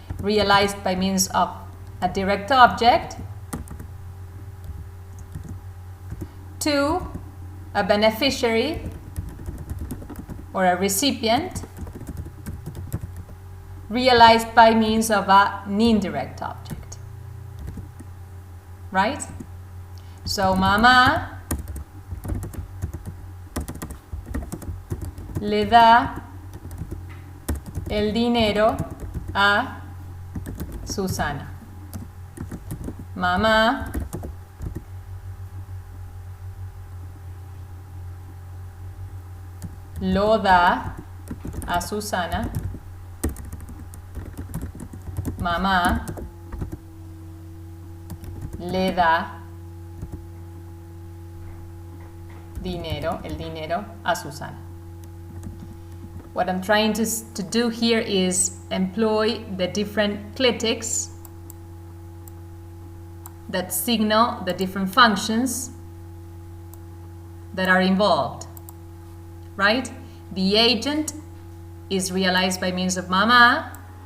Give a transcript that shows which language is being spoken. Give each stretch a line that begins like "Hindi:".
English: Realized by means of a direct object, to a beneficiary or a recipient realized by means of an indirect object, right?
Spanish: So mamá le da el dinero a Susana. Mamá lo da a Susana. Mamá le da el dinero a Susana.
English: What I'm trying to do here is employ the different clitics that signal the different functions that are involved, right? The agent is realized by means of mamá.